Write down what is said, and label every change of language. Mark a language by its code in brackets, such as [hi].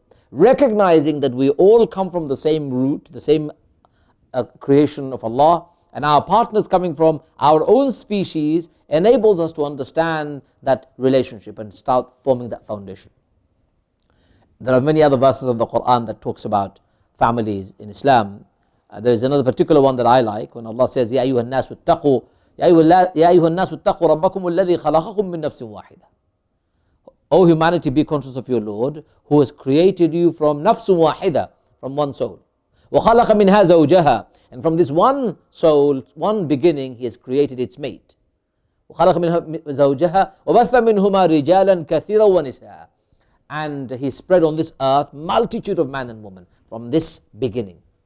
[en] Recognizing that we all come from the same root, the same creation of Allah, and our partners coming from our own species enables us to understand that relationship and start forming that foundation. There are many other verses of the Quran that talks about families in Islam. There is another particular one that I like when Allah says, [ar] يَا أَيُّهَا النَّاسُ اتَّقُوا يَا أَيُّهَا النَّاسُ اتَّقُوا رَبَّكُمُ الَّذِي خَلَقَكُم مِّن نَفْسٍ وَاحِدَةٍ. [en] O humanity, be conscious of your Lord who has created you from nafsun wahida, from one soul. [ar] وَخَلَقَ مِنْهَا زَوْجَهَا, [en] and from this one soul, one beginning, he has created its mate. [ar] وَخَلَقَ مِنْهَا زَوْجَهَا وَبَثَّ مِنْهُمَا رِجَالًا كَثِيرًا وَنِسَاءً, [en] and he spread on this earth multitude of man and woman from this beginning.